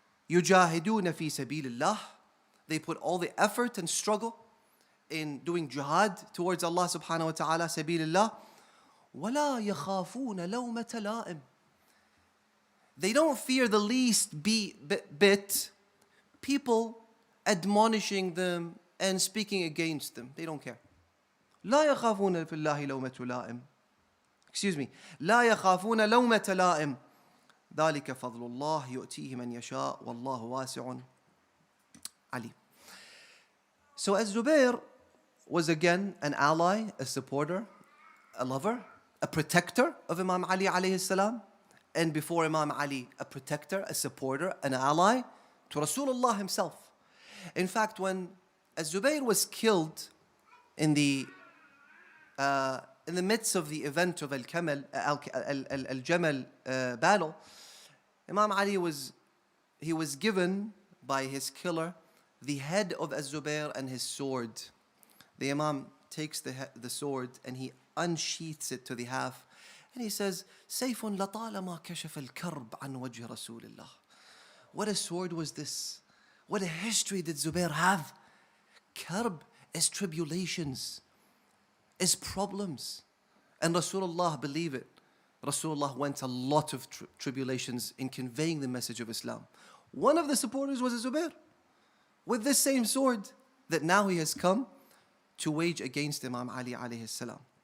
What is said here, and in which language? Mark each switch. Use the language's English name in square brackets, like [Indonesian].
[Arabic] يُجَاهِدُونَ فِي سَبِيلِ اللَّهِ, [English] they put all the effort and struggle in doing jihad towards Allah subhanahu wa ta'ala, sabilillah. [Arabic] وَلَا يَخَافُونَ لَوْمَةَ لَائِمٍ, [English] they don't fear the least bit people admonishing them and speaking against them. They don't care. [Arabic] لا يخافون في الله لومة لائم. [English] Excuse me. [Arabic] لا يخافون لومة لائم. ذلك فضل الله يؤتيه من يشاء والله واسع عليم. [English] So as Zubair was again an ally, a supporter, a lover, a protector of Imam Ali alayhi salam, and before Imam Ali, a protector, a supporter, an ally to Rasulullah himself. In fact, when Zubair was killed in the midst of the event of Al-Jamal battle, Imam Ali was given by his killer the head of Az-Zubair and his sword. The Imam takes the sword and he unsheaths it to the half. And he says, [Arabic] سيف لطالما كشف الكرب عن وجه رسول الله. [English] What a sword was this? What a history did Zubair have? Karb is tribulations, is problems. And Rasulullah, believe it, Rasulullah went a lot of tribulations in conveying the message of Islam. One of the supporters was Zubair, with this same sword that now he has come to wage against Imam Ali alayhi salam.